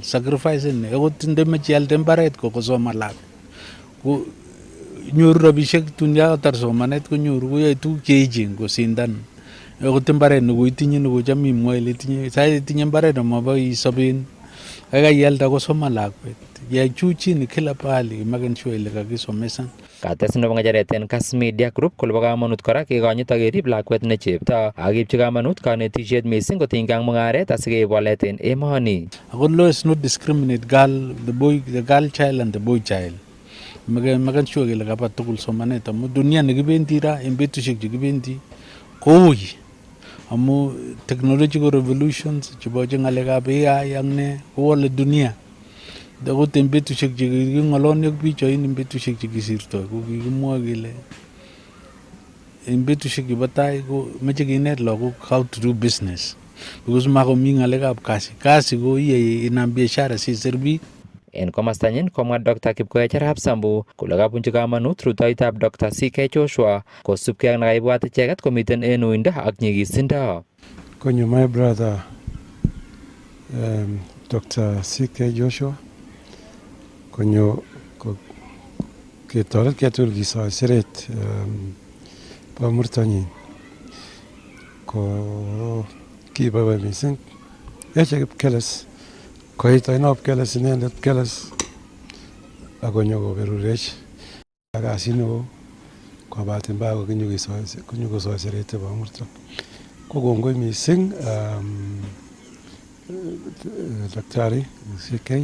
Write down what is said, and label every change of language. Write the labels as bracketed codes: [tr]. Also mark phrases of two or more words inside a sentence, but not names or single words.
[kln] Sacrifice ni akot ndemeche ialde mbaret ko kosoman lagok. Ko nyoru rabisiek tun yatar somanet konyoru koyoe tuguk cheechen kosindan. Akot mbaret nekoitinye nekocham imwoe ile itinye sait itinye mbaret nemobo isoben kaikai ialde kosoman lakwet. Yai [sw] juu chini kila pahali [kln] maken sure ile kakisomesan. Kates nebo ng'echeret en Kass Media Group kole bo kamanut kora kekonyit ak kerib lakwet ne chepto ak keipchi kamanut kanetisiet mising kotinygei ak mung'aret asikeib walet en emoni. [en] Ako law is not discriminate the girl child and the boy child. [kln] Maken sure kele kaba tugul somanet amu dunia nekibendi ra en betusiek chekibendi koui amu [en] technological revolutions [kln] chebo ng'alekab AI ak ne kowole dunia. Akot en betusiek cheking'oloni ak biik en betusiek chekisirtoi ko kikimwoe kele en betusiek chebo tai ko moche kinet lagok [en] how to do business because [kln] makomi ng'alekab kasi ko iye inam biashara sisir biik. En komastanyin komwa Dr. Kipkoech Arap Sambu kole kabunchi kamanut rutoitab Dr. CK Joshua kosubkei ak nekaibwat icheket komiten en uindo ak nyigisindo. [en] Konyo my brother Dr. [kln] CK Joshua konyo ketoret ketul kisoi siret bo murtonyin ko kiboiboi mising yoche Kipkeles koit Ainop Keles inendet Keles akonyo koberurech ak kasit neo kobaten mbaka konyo kosoi siret bo murto ko kongoi mising Daktari CK.